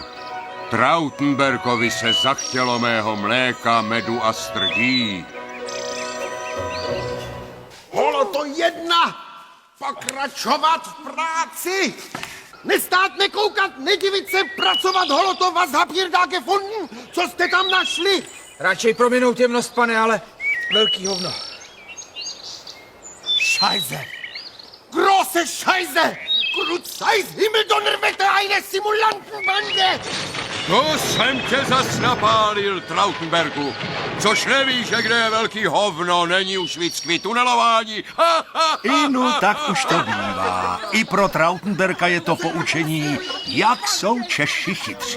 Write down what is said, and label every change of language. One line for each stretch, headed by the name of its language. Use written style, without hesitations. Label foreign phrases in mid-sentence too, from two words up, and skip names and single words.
Czech: Trautenbergovi se zachtělo mého mléka, medu a strdí. Holoto jedna, pokračovat v práci. Nestát, nekoukat, nedivit se, pracovat, holoto,
German: was habt ihr da gefunden?
Czech: Co jste tam našli? Radšej prominout jemnost, pane, ale velký hovno.
German: Scheiße! Große Scheiße! Kruzajs Himmeldonnerwetter, eine Simulantenbande!
Czech: To jsem tě zas napálil, Trautenbergu. Což nevíš, že kde je velký hovno, není už víc tunelování. Inu, tak už to bývá. I pro Trautenberga je to poučení, jak jsou Češi chytří.